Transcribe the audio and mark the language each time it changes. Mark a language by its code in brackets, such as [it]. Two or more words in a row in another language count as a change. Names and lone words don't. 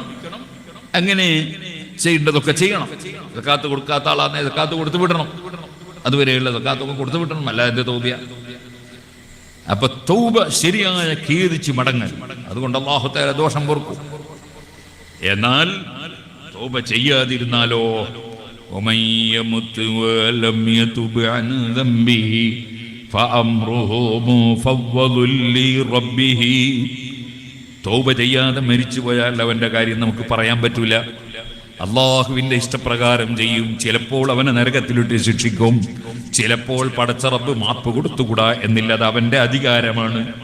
[ml] അങ്ങനെ ചെയ്യേണ്ടതൊക്കെ ചെയ്യണം. സക്കാത്ത് കൊടുക്കാത്ത ആളാന്നെ സക്കാത്ത് കൊടുത്തു വിടണം, അതുവരെയുള്ള സക്കാത്തൊക്കെ കൊടുത്തു വിടണം. അല്ല എന്റെ തൗബിയ. അപ്പൊ തൗബ ശരിയായ ഖേദിച്ച് മടങ്ങൽ, അതുകൊണ്ട് അല്ലാഹു തആല ദോഷം പൊറുക്കും. എന്നാൽ തൗബ ചെയ്യാതിരുന്നാലോ, [ar] ومن يمت ولم يتب عن ذنبه فأمره مفوض لربه. [ml] തൗബ ചെയ്യാതെ മരിച്ചു പോയാൽ അവന്റെ കാര്യം നമുക്ക് പറയാൻ പറ്റൂല. അള്ളാഹുവിന്റെ ഇഷ്ടപ്രകാരം ചെയ്യും. ചിലപ്പോൾ അവനെ നരകത്തിലിട്ട് ശിക്ഷിക്കും, ചിലപ്പോൾ പടച്ച റബ്ബ് മാപ്പ് കൊടുത്തുകൂടാ എന്നില്ല, അത് അവന്റെ അധികാരമാണ്.